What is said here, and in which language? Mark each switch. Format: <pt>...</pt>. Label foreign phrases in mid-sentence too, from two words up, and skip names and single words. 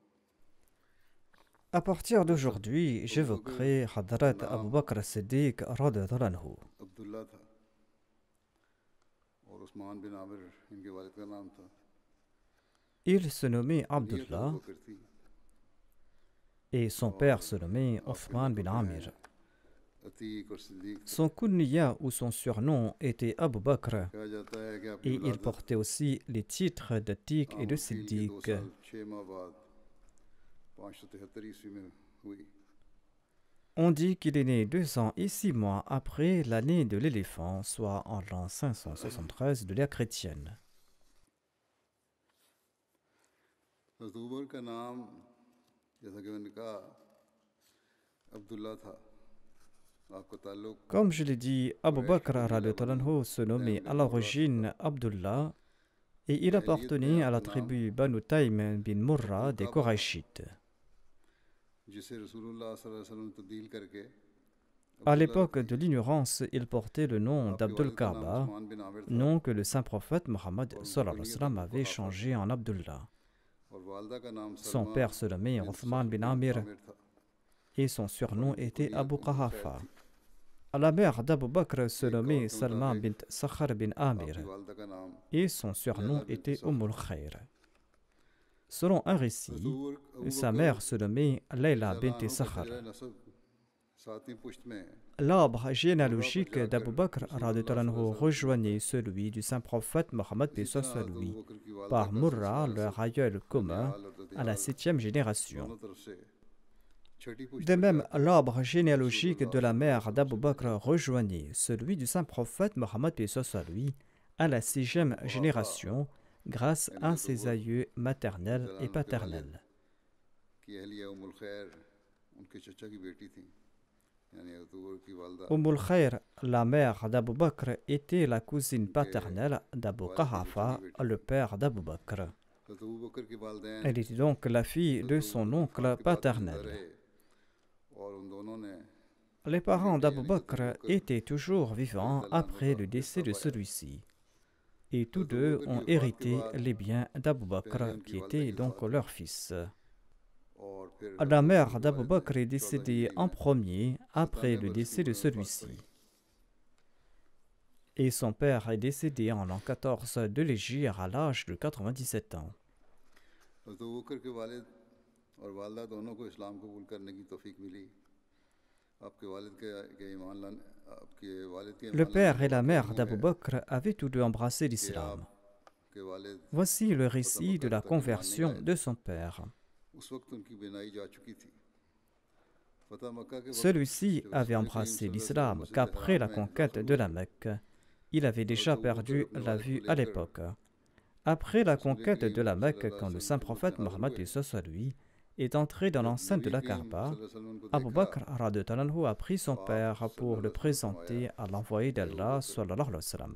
<fr>À partir d'aujourd'hui, j'évoquerai Hadrat Abu Bakr as-Siddiq</fr> <ar>رضي الله عنه.</ar> <hi>अब्दुल्ला था और उस्मान बिन आमिर इनके वालिद का नाम था.</hi> <fr>Il se nommait</fr> <hi>कुनियत अबू</hi> <fr>Abdullah</fr> <hi>बकर थी.</hi> <fr>et son père se nommait Othman bin Amir.</fr> <hi>अतीक और सिद्दीक</hi> <fr>Son kunniya ou son surnom était Abu Bakr</fr> <hi>कहा जाता है कि आपकी</hi> <fr>et il</fr> <hi>औलाद</hi> <fr>portait aussi les titres d'Atiq et de</fr> <hi>आमफील के 2</hi> <fr>Siddiq.</fr> <hi>साल 6 माह बाद 573 ईस्वी में हुई.</hi> <fr>On dit qu'il est né 2 ans et 6 mois après l'année de l'éléphant, soit en l'an 573 de l'ère chrétienne.</fr> <hi>हज़रत अबू बकर का नाम जैसा कि मैंने कहा अब्दुल्ला था. आपका ताल्लुक</hi> <fr>Comme je l'ai dit, Abu Bakr</fr> <ar>رضي الله عنه</ar> <fr>se nommait à l'origine Abdullah et il appartenait à la tribu Banu Taym bin Murra des Korachites.</fr> <hi>जिसे रसूलुल्लाह</hi> <ar>صلى الله عليه وسلم</ar> <hi>ने तब्दील करके</hi> <fr>À l'époque de l'ignorance, il portait le nom</fr> <hi>आपके</hi> <fr>d'Abdul</fr> <hi>वालिद का नाम</hi> <fr>Kaaba,</fr> <hi>उस्मान बिन आमिर था</hi> <fr>nom que le saint prophète Mohammed</fr> <ar>صلى الله عليه وسلم</ar> <fr>avait changé en Abdullah.</fr> <hi>और वालदा का नाम</hi> <fr>Son</fr> <hi>सलमा</hi> <fr>père se nommait</fr> <hi>बिन</hi> <fr>Othman bin</fr> <hi>बिन</hi> <fr>Amir</fr> <hi>आमिर था.</hi> <fr>et son surnom était Abu</fr> <hi>कुनियत उम्मुल खैर</hi> <fr>Qahafa.</fr> <hi>थी.</hi> <fr>La mère d'Abu Bakr se</fr> <hi>एक</hi> <fr>nommait</fr> <hi>कौल के</hi> <fr>Salma</fr> <hi>मुताबिक</hi> <fr>bint Sakhar bin Amir</fr> <hi>आपकी वालदा का नाम</hi> <fr>et son surnom</fr> <hi>लैला बिन</hi> <fr>était</fr> <hi>सखर.</hi> <fr>Ummul Khair. Selon un</fr> <hi>हज़रत</hi> <fr>récit,</fr> <hi>अबू</hi> <fr>sa</fr> <hi>बकर</hi> <fr>mère se nommait Layla</fr> <hi>रज़ियल्लाहु</hi> <fr>bint</fr> <hi>अन्हु का</hi> <fr>Sakhar.</fr> <hi>शजरा नसब सातवीं पुश्त में</hi> <fr>L'arbre</fr> <hi>मुर्रा पर</hi> <fr>généalogique</fr> <hi>जाकर</hi> <fr>d'Abu Bakr</fr> <hi>रसूलुल्लाह</hi> <fr>radhiyallahu</fr> <hi>सल्लल्लाहु</hi> <fr>anhu</fr> <ar>عليه وسلم</ar> <hi>से</hi> <fr>rejoignait</fr> <hi>मिलता है.</hi> <fr>celui du saint prophète Mohammed</fr> <hi>इसी</hi> <fr>soit</fr> <hi>तरह हज़रत</hi> <fr>lui</fr> <hi>अबू बकर की वालदा</hi> <fr>par</fr> <hi>का</hi> <fr>Murra,</fr> <hi>सिलसिला</hi> <fr>leur aïeul commun,</fr> <hi>ननियाल और</hi> <fr>à la</fr> <hi>ददियाल</hi> <fr>7e génération.</fr> <hi>दोनों तरफ से छठी पुश्त</hi> <fr>De</fr> <hi>पर</hi> <fr>même,</fr> <hi>जाकर</hi> <fr>l'arbre généalogique</fr> <hi>रसूलुल्लाह</hi> <fr>de la</fr> <ar>صلى الله عليه</ar> <fr>mère</fr> <hi>वसल्लम</hi> <fr>d'Abu</fr> <hi>से</hi> <fr>Bakr</fr> <hi>मिलता है.</hi> <fr>rejoignait celui du saint prophète Mohammed soit lui à la 6e</fr> <hi>कुहाफा</hi> <fr>génération grâce</fr> <hi>यानी</hi> <fr>à</fr> <hi>हज़रत</hi> <fr>ses</fr> <hi>अबू बकर</hi> <fr>aïeux maternels et</fr> <ar>رضي الله عنه</ar> <hi>के वालिद</hi> <fr>paternels.</fr> <hi>की अहलिया उम्मुल खैर उनके चचा की बेटी थी, यानी हज़रत अबू बकर की वालदा</hi> <fr>Ummul Khair, la mère d'Abu Bakr, était la cousine</fr> <hi>उनके</hi> <fr>paternelle d'Abu</fr> <hi>वालिद की चचा की</hi> <fr>Qahafa,</fr> <hi>बेटी</hi> <fr>le</fr> <hi>थी.</hi> <fr>père d'Abu Bakr.</fr> <hi>हज़रत अबू बकर के वालिदैन</hi> <fr>Elle était donc la fille de</fr> <hi>हज़रत अबू</hi> <fr>son</fr> <hi>बकर की</hi> <fr>oncle</fr> <hi>वफ़ात के बाद भी जिंदा</hi> <fr>paternel.</fr> <hi>रहे और उन दोनों ने</hi> <fr>Les</fr> <hi>अपने</hi> <fr>parents</fr> <hi>बेटे</hi> <fr>d'Abu</fr> <hi>यानी हज़रत</hi> <fr>Bakr</fr> <hi>अबू बकर</hi> <fr>étaient toujours vivants</fr> <ar>رضي الله عنه</ar> <fr>après</fr> <hi>का</hi> <fr>le décès</fr> <hi>रिश्ता</hi> <fr>de</fr> <hi>पाया.</hi> <fr>celui-ci. Et tous</fr> <hi>हज़रत अबू</hi> <fr>deux</fr> <hi>बकर की</hi> <fr>ont</fr> <hi>वफ़ात के</hi> <fr>hérité</fr> <hi>बाद</hi> <fr>les biens d'Abu</fr> <hi>पहले</hi> <fr>Bakr,</fr> <hi>उनकी</hi> <fr>qui</fr> <hi>वालदा</hi> <fr>était</fr> <hi>की</hi> <fr>donc</fr> <hi>वफ़ात हुई</hi> <fr>leur fils.</fr> <hi>और फिर</hi> <fr>La</fr> <hi>हज़रत अबू</hi> <fr>mère</fr> <hi>बकर के</hi> <fr>d'Abu</fr> <hi>वालिद</hi> <fr>Bakr</fr> <hi>ने</hi> <fr>est</fr> <hi>14</hi> <fr>décédée</fr> <hi>हिजरी</hi> <fr>en</fr> <hi>में</hi> <fr>premier après le</fr> <hi>97 वर्ष की</hi> <fr>décès de</fr> <hi>उम्र में वफ़ात</hi> <fr>celui-ci.</fr> <hi>पड़ी.</hi> <fr>Et son père est décédé en l'an 14 de l'Hégire à l'âge de 97 ans.</fr> <hi>हज़रत अबू बकर के वालिद और वालदा दोनों को इस्लाम कबूल करने की तौफीक मिली. आपके वालिद के ईमान लाने आपके वालिद के</hi> <fr>Le</fr> <hi>ईमान लाने</hi> <fr>père</fr> <hi>का</hi> <fr>et la</fr> <hi>वाक़या</hi> <fr>mère</fr> <hi>यूँ</hi> <fr>d'Abu</fr> <hi>है</hi> <fr>Bakr avaient tous deux embrassé</fr> <hi>कि</hi> <fr>l'islam.</fr> <hi>आपके वालिद</hi> <fr>Voici le</fr> <hi>फतह</hi> <fr>récit</fr> <hi>मक्का</hi> <fr>de la</fr> <hi>तक ईमान नहीं</hi> <fr>conversion</fr> <hi>लाए</hi> <fr>de</fr> <hi>थे.</hi> <fr>son père.</fr> <hi>उस वक्त उनकी बिनाई जा चुकी थी.</hi> <fr>Celui-ci avait embrassé l'islam qu'après la conquête de la Mecque. Il avait déjà perdu la vue à l'époque. Après la conquête de la Mecque, quand le saint prophète Mohammed lui est entré dans l'enceinte de la Kaaba, Abu Bakr</fr> <ar>رضي الله عنه</ar> <fr>a pris son père pour le présenter à l'envoyé d'Allah</fr> <ar>صلى الله عليه وسلم.</ar>